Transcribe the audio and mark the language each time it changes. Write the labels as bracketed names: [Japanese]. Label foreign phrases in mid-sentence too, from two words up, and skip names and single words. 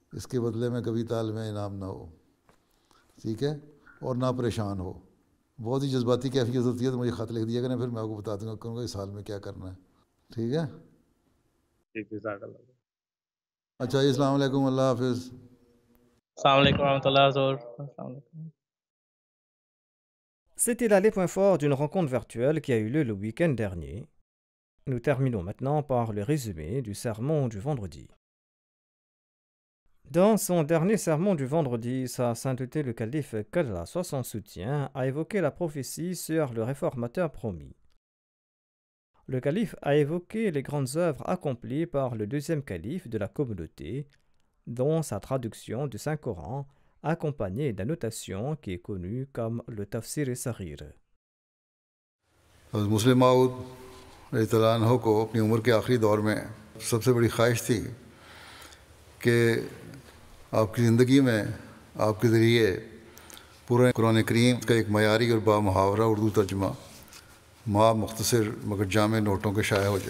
[Urdu] اس کے بدلے میں کبھی طالب انعام نہ ہو، ٹھیک ہے، اور نہ پریشان ہو۔ بہت ہی جذباتی کیفیت ہوتی ہے تو مجھے خط لکھ دیا کریں، پھر میں آپ کو بتا دوں گا کروں گا اس حال میں کیا کرنا ہے، ٹھیک ہے؟ اچھا جی، [Arabic] السلام علیکم، [Urdu] اللہ حافظ۔ [Arabic] السلام علیکم ورحمۃ اللہ السلام علیکم۔ [French] C'était là les points forts d'une rencontre virtuelle qui a eu lieu le week-end dernier. Nous terminons maintenant par le résumé du sermon du vendredi. Dans son dernier sermon du vendredi, Sa Sainteté le calife qu'Allah soit son soutien a évoqué la prophétie sur le réformateur promis. Le calife a évoqué les grandes œuvres accomplies par le deuxième calife de la communauté, dont sa traduction du Saint-Coran, accompagnée d'annotations qui est connue comme le Tafsir Saghir. [Urdu] حضرت مسلم موعود رضی اللہ عنہ کو اپنی عمر کے آخری دور میں سب سے بڑی خواہش تھی کہ آپ کی زندگی میں آپ کے ذریعے پورے قرآن کریم کا ایک معیاری اور با محاورہ اردو ترجمہ مختصر مگر جامع نوٹوں کے شائع ہو جائے۔